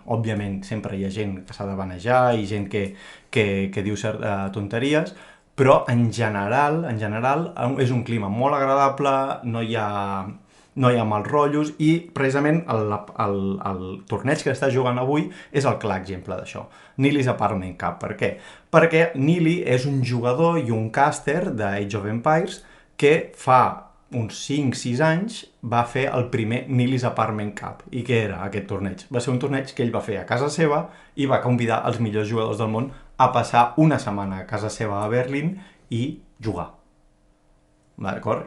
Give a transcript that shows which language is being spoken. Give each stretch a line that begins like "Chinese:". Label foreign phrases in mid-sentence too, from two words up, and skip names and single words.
Catalan: Òbviament, sempre hi ha gent que s'ha de banejar i gent que diu tonteries, però en general és un clima molt agradable, no hi ha mals rotllos i precisament el torneig que està jugant avui és el clar exemple d'això. Nili's Apartment Cup. Per què? Perquè Nili és un jugador i un caster d'Age of Empires que fa uns 5-6 anys va fer el primer Nili's Apartment Cup. I què era aquest torneig? Va ser un torneig que ell va fer a casa seva i va convidar els millors jugadors del món a passar una setmana a casa seva a Berlín i jugar. D'acord?